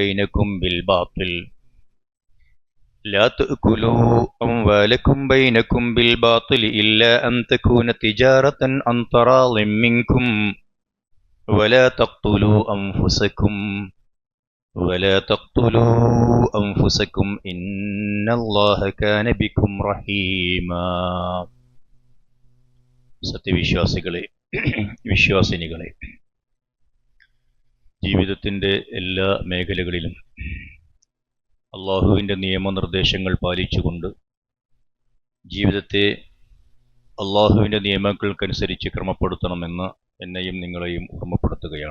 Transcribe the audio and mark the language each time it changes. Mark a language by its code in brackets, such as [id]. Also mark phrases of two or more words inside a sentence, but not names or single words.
[ar] بينكم بالباطل إلا أن تكون تجارة عن تراض منكم ولا تقتلوا أنفسكم إن الله كان بكم رحيما [ml] സത്യവിശ്വാസികളെ വിശ്വാസിനികളെ, ജീവിതത്തിൻ്റെ എല്ലാ മേഖലകളിലും അള്ളാഹുവിൻ്റെ നിയമനിർദ്ദേശങ്ങൾ പാലിച്ചുകൊണ്ട് ജീവിതത്തെ അള്ളാഹുവിൻ്റെ നിയമങ്ങൾക്കനുസരിച്ച് ക്രമപ്പെടുത്തണമെന്ന് എന്നെയും നിങ്ങളെയും ഓർമ്മപ്പെടുത്തുകയാണ്.